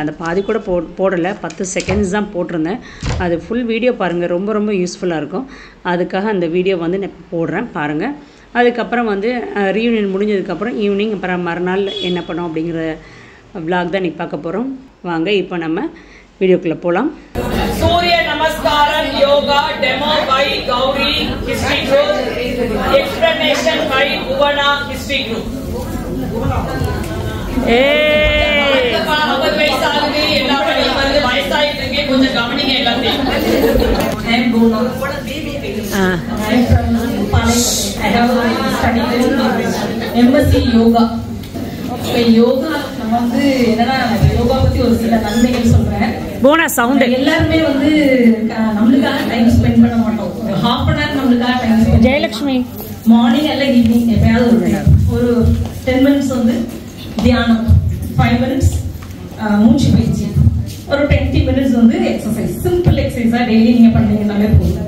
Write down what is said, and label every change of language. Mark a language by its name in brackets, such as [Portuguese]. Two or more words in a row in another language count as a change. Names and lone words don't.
[Tamil] அந்த பாதி கூட போடலை, 10 செகண்ட்ஸ் தான் போட்டிருந்தேன். அது [English] full video [Tamil] பாருங்கள், ரொம்ப ரொம்ப யூஸ்ஃபுல்லாக இருக்கும். அதுக்காக அந்த வீடியோ நான் போடுறேன் பாருங்கள். அதுக்கப்புறம் ரீயூனியன் முடிஞ்சதுக்கப்புறம் ஈவினிங் அப்புறம் மறுநாள் என்ன பண்ணோம் அப்படிங்கிற விளாக் தான் இன்றைக்கி பார்க்க போகிறோம். வாங்க இப்போ நம்ம வீடியோக்குள்ளே போகலாம். [English] Surya Namaskaram yoga demo by Gowri history group, explanation by Bhuvana history group. [Tamil] அவர் வயசாகுது, எல்லா பணியும் வயசாயிட்டு இருக்கு, கொஞ்சம் கவனிங்க எல்லாத்தையும். [English] I am Bhuvana. I have studied MSc yoga. [Tamil] யோகா நம்ம என்னன்னா யோகா பத்தி ஒரு சில நன்மைகள் சொல்றேன். போனா சவுண்ட் எல்லாருமே நம்மளுக்காக [English] time spend [Tamil] பண்ண மாட்டோம். [English] half an hour [Tamil] நம்மளுக்காக [English] time spend. [Tamil] ஜெயலட்சுமி மார்னிங் அல்ல ஈவினிங் எப்பயாவது ஒரு 10 minutes தியானம், 5 minutes மூச்சு பயிற்சி, ஒரு 20 minutes எக்ஸசைஸ், [English] simple exercise daily [Tamil] நீங்க பண்ணீங்கன்னாலே போதும்.